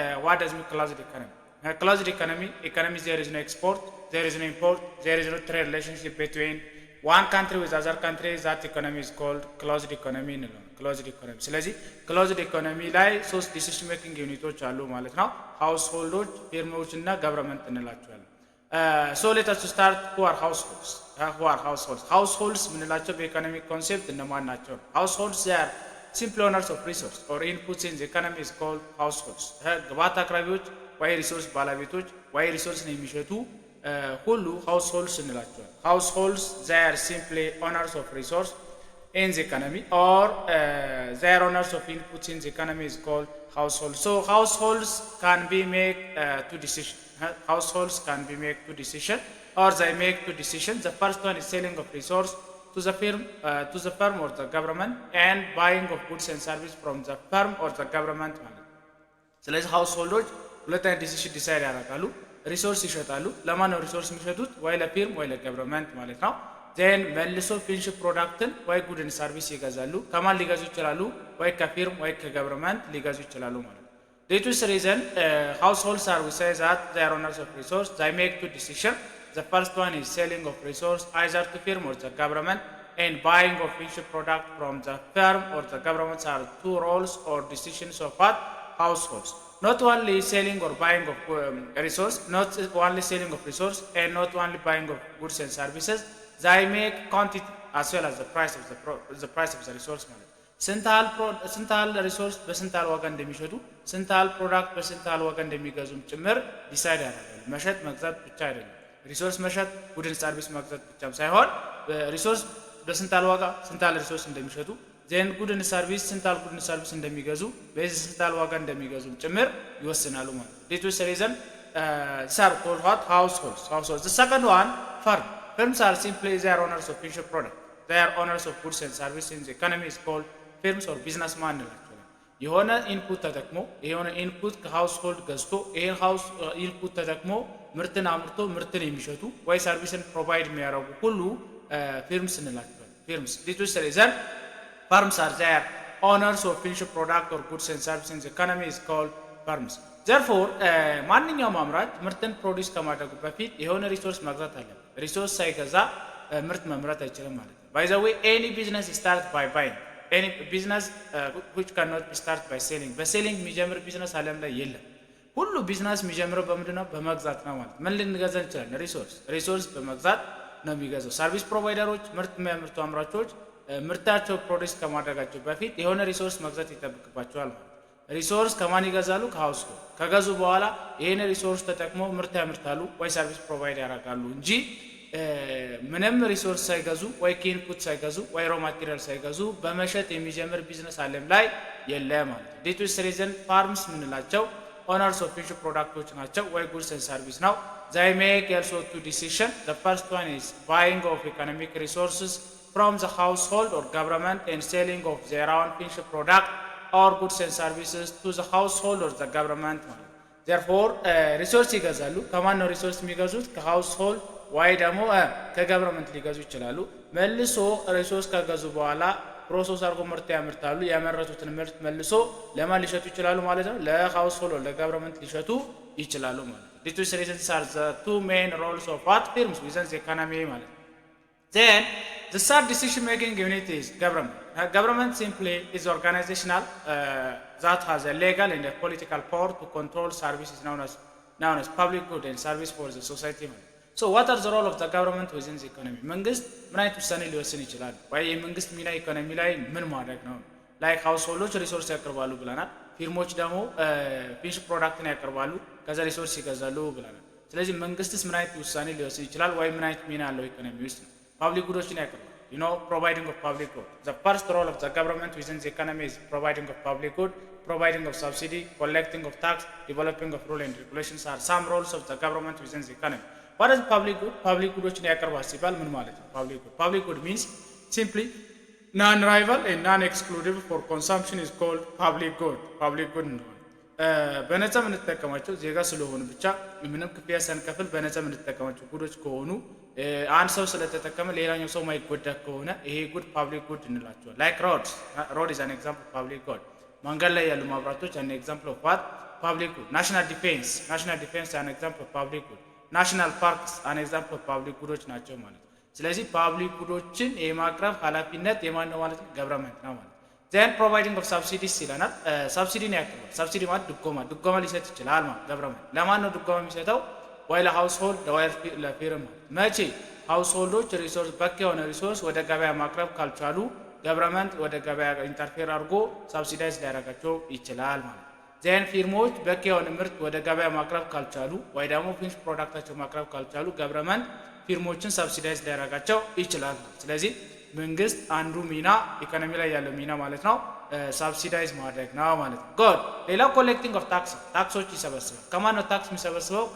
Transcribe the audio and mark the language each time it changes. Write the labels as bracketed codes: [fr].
[en] What does mean closed economy? Closed economy, there is no export, there is no import, there is no trade relationship between one country with other country. That economy is called closed economy [am] እንለዋለን። closed economy። ስለዚህ closed economy ላይ ሶስት decision making ዩኒቶች አሉ ማለት ነው። households, firms እና government እንላቸዋለን። [en] So let us start. Who are households? [am] Households ምንላቸው በኢኮኖሚክ ኮንሴፕት እነማን ናቸው? [en] Households they are simple owners of resource or inputs in the economy is called households. [am] ግብዓት አቅራቢዎች ወይ ሪሶርስ ባለቤቶች ወይ ሪሶርስን የሚሸጡ ሁሉ households እንላቸዋለን። [en] Households they are simply owners of resource in the economy, or they are owners of inputs in the economy is called households. So households can be make two decisions. Households can be make two decisions, or they make two decisions. The first one is selling of resource to the firm or the government, and buying of goods and service from the firm or the government [am] ማለት ነው። ስለዚህ ሃውስሆልዶች ሁለት አይነት ዲሲሽን ዲሳይድ ያደርጋሉ። ሪሶርስ ይሸጣሉ። ለማን ነው ሪሶርስ የሚሸጡት? ወይ ለፊርም ወይ ለገቨርንመንት ማለት ነው። ዜን መልሶ ፊኒሽ ፕሮዳክትን ወይ ጉድን ሰርቪስ ይገዛሉ። ከማን ሊገዙ ይችላሉ? ወይ ከፊርም ወይ ከገቨርንመንት ሊገዙ ይችላሉ ማለት ነው። [en] Due to this reason, households are, we say that they are owners of resource. They make two decisions. The first one is selling of resource either to firm or the government, and buying of finished product from the firm or the government are two roles or decisions of what? Households. Not only selling or buying of resource, not only selling of resource, and not only buying of goods and services. They make quantity as well as the price of the resource [am] ማለት ስንታል ሪሶርስ በስንታል ዋጋ እንደሚሸጡ ስንታል ፕሮዳክት በስንታል ዋጋ እንደሚገዙም ጭምር ዲሳይድ ያደርጋሉ። መሸጥ መግዛት ብቻ አይደለም። ሪሶርስ መሸጥ ጉድን ሰርቪስ መግዛት ብቻም ሳይሆን ሪሶርስ በስንታል ዋጋ ስንታል ሪሶርስ እንደሚሸጡ ዜን ጉድን ሰርቪስ ስንታል ጉድን ሰርቪስ እንደሚገዙ በዚህ ስንታል ዋጋ እንደሚገዙም ጭምር ይወስናሉ ማለት ነው። [en] ዲስ ሪዝን ሳር ኮል ዋት households. The second one, firms are simply they are owners of finished product. They are owners of goods and services in the economy is called firms or businessman [am] እንላቸዋለን። የሆነ ኢንፑት ተጠቅሞ የሆነ ኢንፑት ከሃውስሆልድ ገዝቶ ይሄን ኢንፑት ተጠቅሞ ምርትን አምርቶ ምርትን የሚሸጡ ወይ ሰርቪስን ፕሮቫይድ የሚያደርጉ ሁሉ firms እንላቸዋለን። firms. [en] This is the reason firms are their owners of finished product or goods and services in the economy is called firms. [am] Therefore ማንኛውም አምራች ምርትን ፕሮዲውስ ከማድረጉ በፊት የሆነ ሪሶርስ መግዛት አለበት። ሪሶርስ ሳይገዛ ምርት መምረት አይችልም ማለት ነው። [en] By the way, any business starts by buying. Any business which cannot be started by selling. [am] በሴሊንግ የሚጀምር ቢዝነስ ዓለም ላይ የለም። ሁሉ ቢዝነስ የሚጀምረው በምንድን ነው? በመግዛት ነው ማለት። ምን ልንገዛ እንችላለን? ሪሶርስ በመግዛት ነው የሚገዛው። ሰርቪስ ፕሮቫይደሮች፣ ምርት የሚያመርቱ አምራቾች ምርታቸው ፕሮዲውስ ከማድረጋቸው በፊት የሆነ ሪሶርስ መግዛት ይጠብቅባቸዋል ማለት። ሪሶርስ ከማን ይገዛሉ? ከሃውስሆልድ። ከገዙ በኋላ ይሄን ሪሶርስ ተጠቅሞ ምርት ያመርታሉ ወይ ሰርቪስ ፕሮቫይድ ያደርጋሉ እንጂ ምንም ሪሶርስ ሳይገዙ ወይ ኢንፑት ሳይገዙ ወይ ሮ ማቴሪያል ሳይገዙ በመሸጥ የሚጀምር ቢዝነስ ዓለም ላይ የለም ማለት ነው። [en] ዲስ ኢዝ ሪዝን ፋርምስ [am] ምንላቸው [en] ኦነርስ ኦፍ ፊኒሽድ ፕሮዳክቶች [am] ናቸው ወይ ጉድስ ኤንድ ሰርቪስ ነው። [en] they make also two decisions. The first one is buying of economic resources from the household or government and selling of their own finished product or goods and services to the household or the government ማለት [am] therefore ሪሶርስ ይገዛሉ። ከማን ነው ሪሶርስ የሚገዙት? ከሃውስሆልድ ወይ ደግሞ ከገቨርንመንት ሊገዙ ይችላሉ። መልሶ ሪሶርስ ከገዙ በኋላ ፕሮሰስ አድርጎ ምርት ያመርታሉ። ያመረቱትን ምርት መልሶ ለማን ሊሸጡ ይችላሉ ማለት ነው? ለሃውስሆልድ ለገቨርንመንት ሊሸጡ ይችላሉ ማለት ነው። [en] these reasons are the two main roles of what firms within the economy [am] ማለት ነው። [en] then the third decision making unit is government. Government simply is organizational that has a legal and a political power to control services known as public good and service for the society. So what are the role of the government within the economy? [am] መንግስት ምን አይነት ውሳኔ ሊወስን ይችላል? ወይ የመንግስት ሚና ኢኮኖሚ ላይ ምን ማድረግ ነው? ላይክ ሃውስሆልዶች ሪሶርስ ያቀርባሉ ብለናል። ፊርሞች ደግሞ ፊኒሽ ፕሮዳክትን ያቀርባሉ፣ ከዛ ሪሶርስ ይገዛሉ ብለናል። ስለዚህ መንግስትስ ምን አይነት ውሳኔ ሊወስን ይችላል? ወይ ምን አይነት ሚና አለው ኢኮኖሚ ውስጥ? ፓብሊክ ጉዶችን ያቀርባል። [en] providing of public good. The first role of the government within the economy is providing of public good, providing of subsidy, collecting of tax, developing of rule and regulations are some roles of the government within the economy. What is public good? [am] Public ጉዶችን ያቀርባል ሲባል ምን ማለት ነው? [en] Public good means simply non-rival and non-exclusive for consumption is called public good. [am] Public good ነው። በነፃ የምንጠቀማቸው ዜጋ ስለሆኑ ብቻ ምንም ክፍያ ሳንከፍል በነፃ የምንጠቀማቸው ጉዶች ከሆኑ አንድ ሰው ስለተጠቀመ ሌላኛው ሰው ማይጎዳ ከሆነ ይሄ ጉድ ፓብሊክ ጉድ እንላቸዋለን። ላይክ [en] road is an example of public good. [am] መንገድ ላይ ያሉ መብራቶች [en] an example of what? Public good. National defense an example of public good. [am] ናሽናል ፓርክስ [en] an example of public [am] ጉዶች ናቸው ማለት ነው። ስለዚህ ፓብሊክ ጉዶችን የማቅረብ ኃላፊነት የማን ነው ማለት ነው? ገቨርንመንት ነው ማለት ነው። [en] then providing of subsidies [am] ይለናል። ሰብሲዲ ነው ያቀርባል። ሰብሲዲ ማለት ድጎማ ሊሰጥ ይችላል ማለት ገቨርንመንት። ለማን ነው ድጎማ የሚሰጠው? ወይ ለሃውስሆልድ ወይ ለፊርም። መቼ? ሃውስሆልዶች ሪሶርስ በቂ የሆነ ሪሶርስ ወደ ገበያ ማቅረብ ካልቻሉ ገቨርንመንት ወደ ገበያ ኢንተርፌር አድርጎ ሰብሲዳይዝ ሊያደርጋቸው ይችላል ማለት ነው። ዜን ፊርሞች በቂ የሆነ ምርት ወደ ገበያ ማቅረብ ካልቻሉ ወይ ደግሞ ፊኒሽ ፕሮዳክታቸው ማቅረብ ካልቻሉ ገቨርንመንት ፊርሞችን ሰብሲዳይዝ ሊያደርጋቸው ይችላል። ስለዚህ መንግስት አንዱ ሚና ኢኮኖሚ ላይ ያለው ሚና ማለት ነው ሰብሲዳይዝ ማድረግ ነው ማለት ነው። ጉድ። ሌላው [en] ኮሌክቲንግ ኦፍ ታክሶች [am] ይሰበስባል። ከማን ነው ታክስ የሚሰበስበው?